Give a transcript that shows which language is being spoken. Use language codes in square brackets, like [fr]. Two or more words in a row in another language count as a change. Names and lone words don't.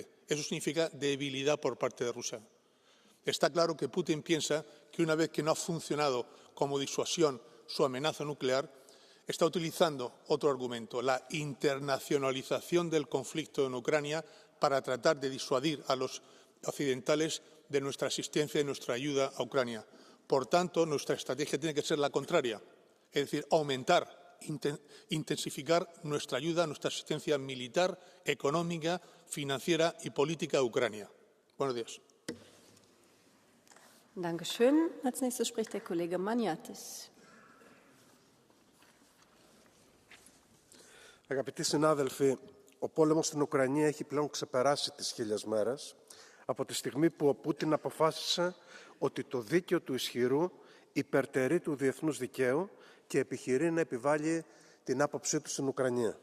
[es] Eso significa debilidad por parte de Rusia. Está claro que Putin piensa que una vez que no ha funcionado como disuasión su amenaza nuclear, está utilizando otro argumento, la internacionalización del conflicto en Ucrania para tratar de disuadir a los occidentales de nuestra asistencia y nuestra ayuda a Ucrania. Por tanto, nuestra estrategia tiene que ser la contraria, es decir, aumentar, intensificar nuestra ayuda, nuestra asistencia militar, económica, financiera y política a Ucrania. Buenos días. [de] Dankeschön. Als nächstes spricht der Kollege Maniatis. [el] Αγαπητοί συνάδελφοι, ο πόλεμος στην Ουκρανία έχει πλέον ξεπεράσει τις 1000 μέρες από τη στιγμή που ο Πούτιν αποφάσισε ότι το δίκαιο του ισχυρού υπερτερεί του διεθνούς δικαίου και επιχειρεί να επιβάλλει την άποψή του στην Ουκρανία.